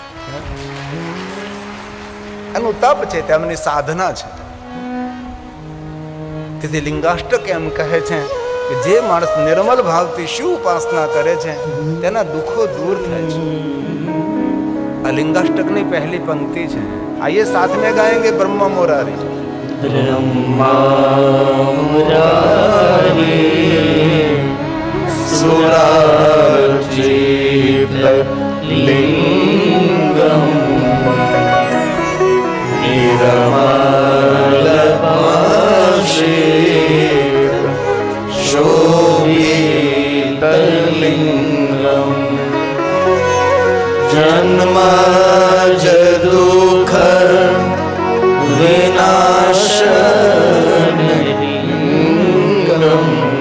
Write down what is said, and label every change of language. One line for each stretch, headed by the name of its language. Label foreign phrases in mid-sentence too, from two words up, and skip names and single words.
Gujarati: એનું તપ છે, તેમની સાધના છે. તેથી લિંગાષ્ટક એમ કહે છે કે જે માણસ નિર્મલ ભાવથી શિવ ઉપાસના કરે છે તેના દુઃખો દૂર થાય છે. આ લિંગાષ્ટકની પહેલી પંક્તિ છે.
Hindi: आइए साथ में गाएंगे
Sanskrit: ब्रह्मा मुरारी. ब्रह्मा मुरारी सुरार्चित लिंगम निर्मलपाशित शोभित लिंगम जन्म दुख विनाशनलिंगम